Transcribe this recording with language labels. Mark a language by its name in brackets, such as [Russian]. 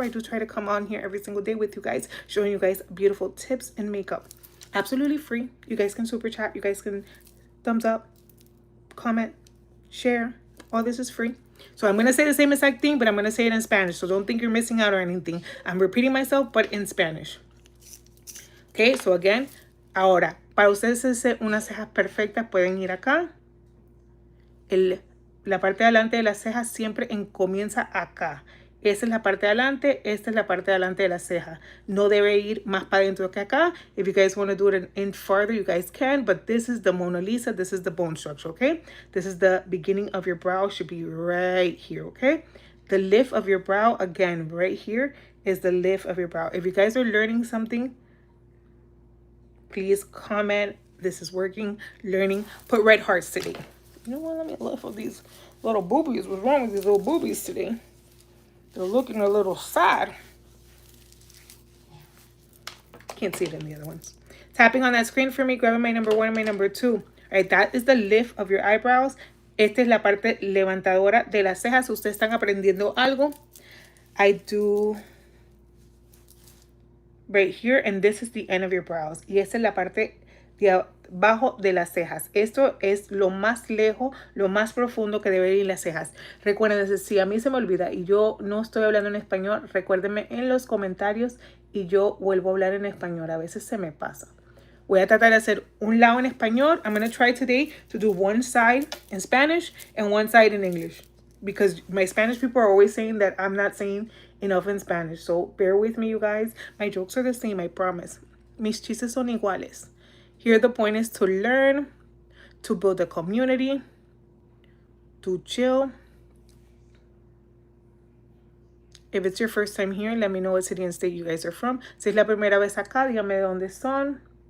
[English] I do try to come on here every single day with you guys, showing you guys beautiful tips and makeup. Absolutely free. You guys can super chat. You guys can thumbs up, comment, share. All this is free. So I'm going to say the same exact thing, but I'm going to say it in Spanish. So don't think you're missing out or anything. I'm repeating myself, but in Spanish. Okay, so again, [Spanish] ahora, para ustedes hacer unas cejas perfectas, pueden ir acá. La parte de adelante de las cejas siempre comienza acá. Esta es la parte de adelante, esta es la parte de adelante de la ceja. No debe ir más para adentro que acá. [English] If you guys want to do it an inch farther, you guys can. But this is the Mona Lisa. This is the bone structure, okay? This is the beginning of your brow. Should be right here, okay? The lift of your brow, again, right here is the lift of your brow. If you guys are learning something, please comment. This is working, learning. Put red hearts today. You know what? Let me lift up these little boobies. What's wrong with these little boobies today? They're looking a little sad. Can't see it in the other ones. Tapping on that screen for me, grabbing my number 1 and my number 2. All right, that is the lift of your eyebrows. [Spanish] Esta es la parte levantadora de las cejas. Ustedes están aprendiendo algo. [English] I do right here, and this is the end of your brows. [Spanish] Y esta es la parte de abajo de las cejas. Esto es lo más lejos, lo más profundo que debe ir las cejas. Recuerden, si a mí se me olvida y yo no estoy hablando en español, recuérdenme en los comentarios y yo vuelvo a hablar en español. A veces se me pasa. Voy a tratar de hacer un lado en español. [English] I'm going to try today to do one side in Spanish and one side in English. Because my Spanish people are always saying that I'm not saying enough in Spanish. So bear with me, you guys. My jokes are the same, I promise. [Spanish] Mis chistes son iguales. [English] Here the point is to learn, to build a community, to chill. If it's your first time here, let me know what city and state you guys are from. [Spanish] Si es la primera vez acá, díganme de dónde son.